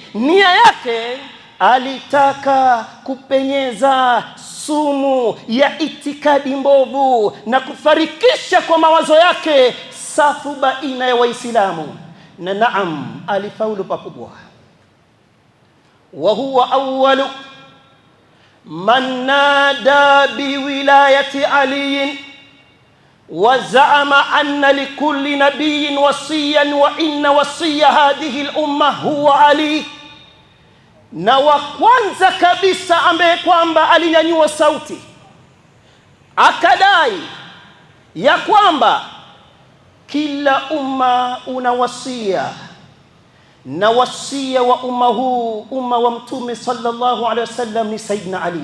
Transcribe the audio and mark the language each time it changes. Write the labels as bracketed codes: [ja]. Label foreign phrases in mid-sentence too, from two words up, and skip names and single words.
[sw] Nia yake alitaka kupenyeza sumu ya itikadi mbovu na kufarikisha kwa mawazo yake safu baina ya Waislamu. Na naam, alifaulu pakubwa. [ar] وهو أول من نادى بولاية علي وزعم أن لكل نبي وصيا وإن وصي هذه الأمة هو علي. [sw] Na wa kwanza kabisa ambaye kwamba alinyanyua sauti akadai ya kwamba kila umma una wasia, na wasia wa umma huu, umma wa Mtume [ar] صلى الله عليه وسلم, [sw] ni Saidina Ali.